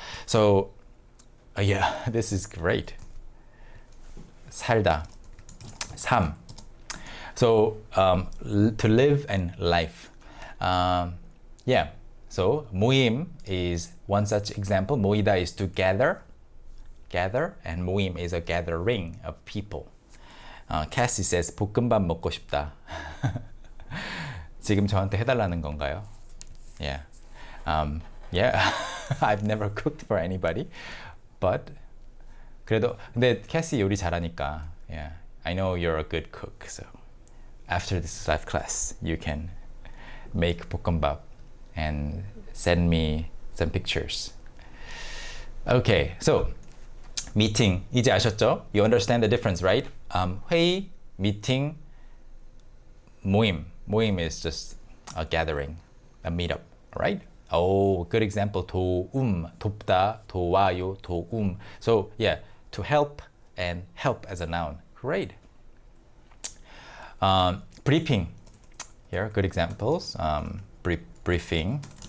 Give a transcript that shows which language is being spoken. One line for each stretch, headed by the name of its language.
English: So yeah, this is great. 살다, 삶. So to live and life. Yeah, so 모임 is one such example. 모이다 is to gather, and 모임 is a gathering of people. Cassie says
Korean: 볶음밥 먹고 싶다. 지금 저한테 해달라는 건가요?
English: Yeah, yeah. I've never cooked for anybody, but
Korean: 그래도 근데 캐시 요리 잘하니까.
English: Yeah, I know you're a good cook, so after this live class, you can make 볶음밥 and send me some pictures. Okay, so meeting
Korean: 이제 아셨죠?
English: You understand the difference, right? 회의, meeting, 모임. 모임 is just a gathering, a meetup, right? Oh, good example. 도움, 돕다, 도와요, 도움. So yeah, to help and help as a noun. Great. Briefing. Here are good examples. Briefing.